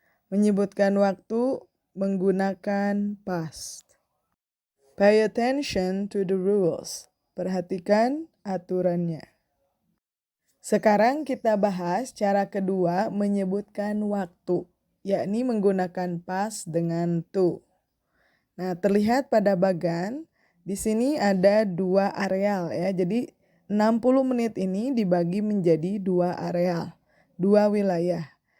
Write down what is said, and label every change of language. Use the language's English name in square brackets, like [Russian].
[Indonesian] Menyebutkan waktu menggunakan past. [English] Pay attention to the rules. [Indonesian] Perhatikan aturannya. Sekarang kita bahas cara kedua menyebutkan waktu, yakni menggunakan past dengan to. Nah, terlihat pada bagan, di sini ada dua areal ya. Jadi 60 menit ini dibagi menjadi dua areal, dua wilayah.